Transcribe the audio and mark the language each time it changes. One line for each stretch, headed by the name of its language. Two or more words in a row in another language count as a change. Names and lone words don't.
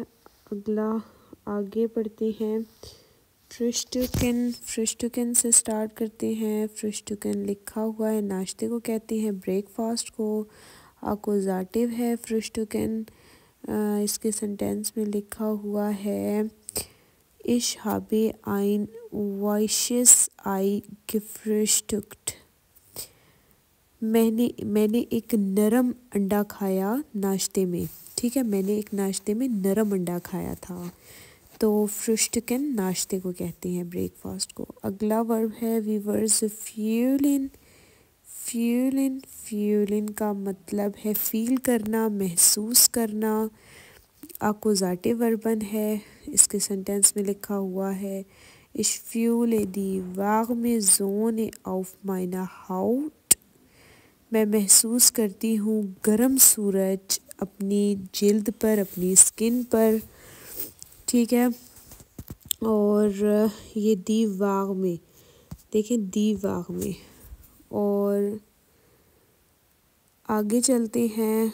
Hindi: अगला आगे पढ़ते हैं। फ्रिश्टुकन। फ्रिश्टुकन से स्टार्ट करते हैं। फ्रिश्टुकन लिखा हुआ है नाश्ते को कहते हैं, ब्रेकफास्ट को। अकुज़ाटिव है फ्रिश्टुकन। इसके सेंटेंस में लिखा हुआ है,
German: इश habe ein weiches Ei gefrühstückt।
Hindi: मैंने एक नरम अंडा खाया नाश्ते में। ठीक है, मैंने एक नाश्ते में नरम अंडा खाया था। तो फ्रिश्टुकन नाश्ते को कहते हैं, ब्रेकफास्ट को। अगला वर्ब है वीवर्स फ्यूलिन। फ्यूलिन। फ्यूलिन का मतलब है फील करना, महसूस करना।
German: Akkusativ Verben
Hindi: है। इसके सेंटेंस में लिखा हुआ है,
German: ich fühle die warme Sonne auf meiner Haut।
Hindi: मैं महसूस करती हूँ गर्म सूरज अपनी जिल्द पर, अपनी स्किन पर। ठीक है। और ये दी वाग में देखें, दी वाग में। और आगे चलते हैं।